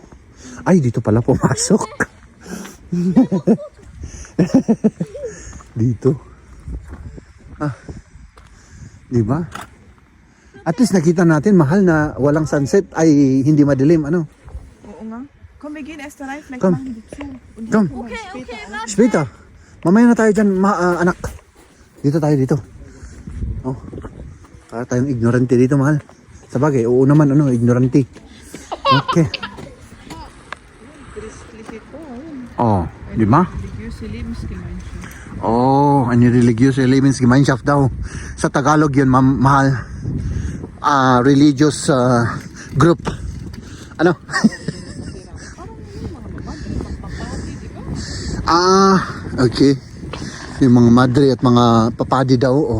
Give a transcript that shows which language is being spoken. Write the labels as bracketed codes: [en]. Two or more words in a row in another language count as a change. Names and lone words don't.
[tl] Ay, dito pala pumasok. Dito. Di ba? At least nakita natin, mahal, na walang sunset ay hindi madilim, ano? Oo nga. [de] Komm, wir gehen erst rein, vielleicht Komm. machen die zu. Und Komm. dann kommen wir später an. Spita, [tl] mamaya na tayo dyan, anak. Dito tayo, dito. Oh. Para tayong ignorante dito, mahal. Sabagay, oo naman, ano, ignorante. Okay. Christlich ito, ayun. Oh, di ba? [de] Religiöse Lebensgemeinschaft. Oh, eine religiöse Lebensgemeinschaft daw. [tl] Sa Tagalog yun, mahal. [en] Religious group. [tl] Ano? Okay. Yung mga madre at mga papadi daw, oh.